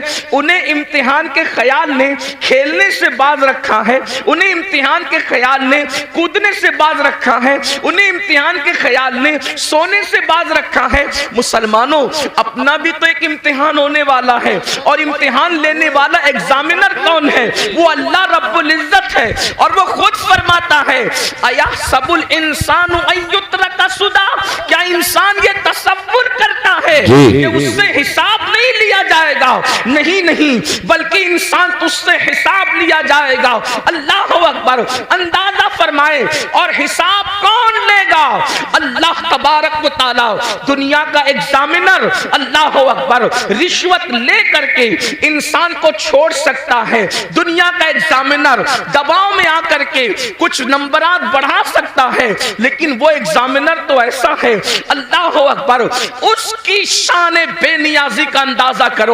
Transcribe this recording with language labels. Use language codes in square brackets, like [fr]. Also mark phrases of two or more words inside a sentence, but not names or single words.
[hi] उन्हें इम्तिहान के ख्याल ने खेलने से बाज रखा है, उन्हें इम्तिहान के ख्याल ने कूदने से बाज रखा है, उन्हें इम्तिहान के ख्याल ने सोने से बाज रखा है। मुसलमानों, अपना भी तो एक इम्तिहान होने वाला है और इम्तिहान लेने वाला एग्जामिनर कौन है? वो [ar] الله رب العزة [hi] है और वो खुद फरमाता है [ar] أيحسب الإنسان أن يترك سدى, [hi] क्या इंसान ये तसव्वुर करता है कि उससे हिसाब नहीं लिया जाएगा? नहीं नहीं, बल्कि इंसान तुझसे हिसाब लिया जाएगा। [ar] الله أكبر, [hi] अंदाजा फरमाए, और हिसाब कौन लेगा? [ar] الله تبارك وتعالى, [hi] दुनिया का एग्जामिनर। [ar] الله أكبر, [hi] रिश्वत ले करके इंसान को छोड़ सकता है। दुनिया का एग्जामिनर दबाव में आकर के कुछ नंबरात बढ़ा सकता है, लेकिन वो एग्जामिनर तो ऐसा है, [ar] الله أكبر, [hi] उसकी शान बेनियाजी का अंदाजा करो।